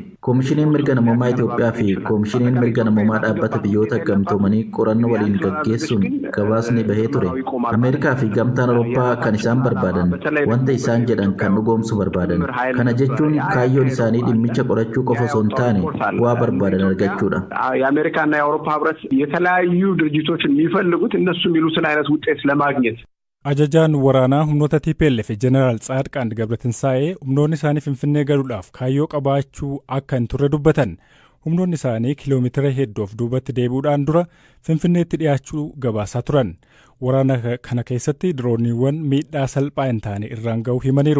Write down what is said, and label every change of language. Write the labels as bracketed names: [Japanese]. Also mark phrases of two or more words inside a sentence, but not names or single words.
[Oromo] Koomishiniin mirga namummaa Itoophiyaa fi koomishiniin mirga namummaa dhaabbata biyyoota gamtoomanii qorannoo waliin gaggeessuun gabaasni bahee ture. Ameerikaa fi gamtaan Awurooppaa kan isaan barbaadan wanta isaan jedhan kan dhugoomsu barbaadan. Kana jechuun kaayyoon isaanii dhimmicha qorachuu qofa osoo hin taane waa barbaadan argachuudha. [Amharic] የአሜሪካና የአውሮፓ ህብረት የተለያዩ ድርጅቶች የሚፈልጉት እነሱ የሚሉትን አይነት ውጤት ለማግኘት [Oromo] Ajajaan waraanaa humnoota TPLF Jeneraal Tsaadqaan Gabratintsaa'ee humnoonni isaanii Finfinnee galuudhaaf kaayyoo qabaachuu akka hin turre dubbatan. Humnoonni isaanii kiiloomeetira hedduu duubatti deebi'uudhaan dura Finfinneetti dhiyaachuu gabaasaa turan. Waraana kana keessatti dirooniiwwan miidhaa salphaa hin taane irraan ga'uu himaniiru.